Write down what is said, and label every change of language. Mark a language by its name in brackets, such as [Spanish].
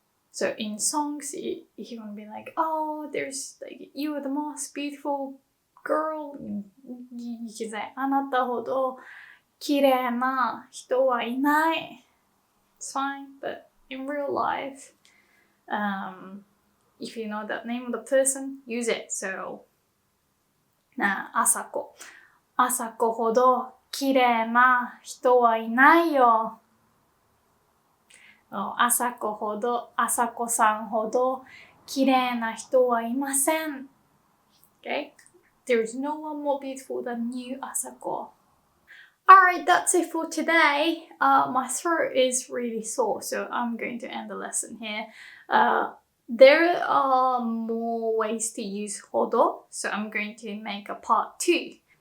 [English] So in songs, if you want to be like, oh, there's like, you are the most beautiful girl, you can say [Japanese] あなたほど綺麗な人はいない. [English] It's fine, but in real life, if you know the name of the person, use it. [Japanese] So, あさこほど綺麗な人はいないよ. あさこさんほど綺麗な人はいません. [English] Okay? There is no one more beautiful than you, Asako. Alright, that's it for today. My throat is really sore, so I'm going to end the lesson here. There are more ways to use hodo, so I'm going to make a part 2.